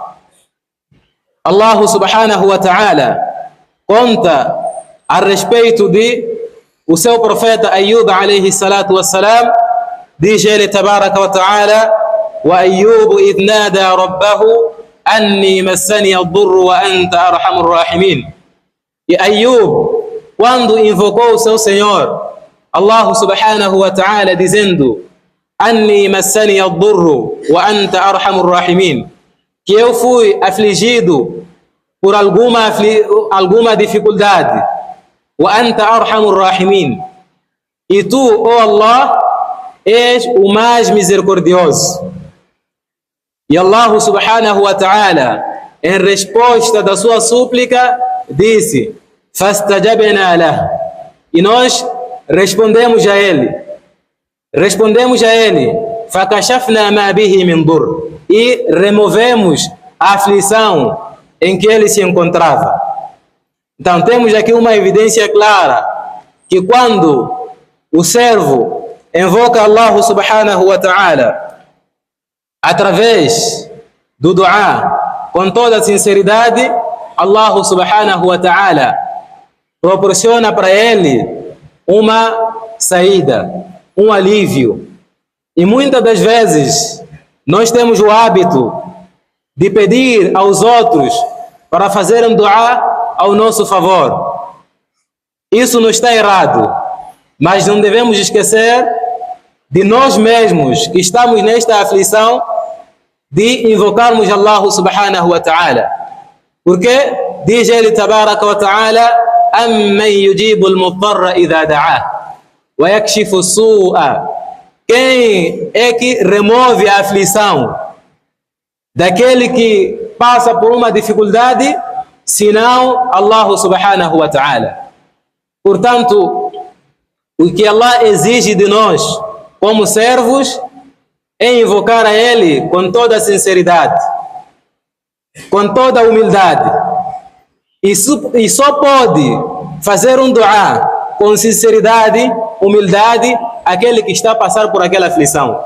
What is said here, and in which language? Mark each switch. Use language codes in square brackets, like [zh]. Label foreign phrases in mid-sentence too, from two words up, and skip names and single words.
[pt] Allah [ar] subhanahu wa ta'ala [pt] conta a respeito de o seu profeta Ayub [ar] alayhi salatu wassalam, [pt] diz ele [ar] تبارك وتعالى وأيوب إذ نادى ربه أني مسني الضر وأنت أرحم الراحمين. [pt] E Ayub, quando invocou o seu Senhor, [ar] Allah سبحانه وتعالى dizendo: أني مسني الضر وأنت أرحم الراحمين, [pt] que eu fui afligido por alguma dificuldade, [ar] وأنت أرحم الراحمين, [pt] e tu, ó Allah, és o mais misericordioso. E Allah [ar] subhanahu wa ta'ala [pt] em resposta da sua súplica, disse: [ar] fastajabna lah. [pt] E nós respondemos a ele. [ar] فكشفنا ما به من ضر. [pt] E removemos a aflição em que ele se encontrava. Então temos aqui uma evidência clara que quando o servo invoca Allah [ar] subhanahu wa ta'ala [pt] através do dua com toda a sinceridade, Allah [ar] subhanahu wa ta'ala [pt] proporciona para ele uma saída, um alívio. E muitas das vezes nós temos o hábito de pedir aos outros para fazerem dua ao nosso favor. Isso não está errado, mas não devemos esquecer de nós mesmos que estamos nesta aflição, de invocarmos Allah [ar] subhanahu wa ta'ala. [pt] Porque diz ele [ar] تبارك وتعالى أمن يجيب المضطر إذا دعاه ويكشف السوء. [pt] Quem é que remove a aflição daquele que passa por uma dificuldade, senão Allah [ar] subhanahu wa ta'ala. [pt] Portanto, o que Allah exige de nós como servos é invocar a Ele com toda a sinceridade, com toda a humildade. E só pode fazer um dua com sinceridade, humildade, aquele que está a passar por aquela aflição.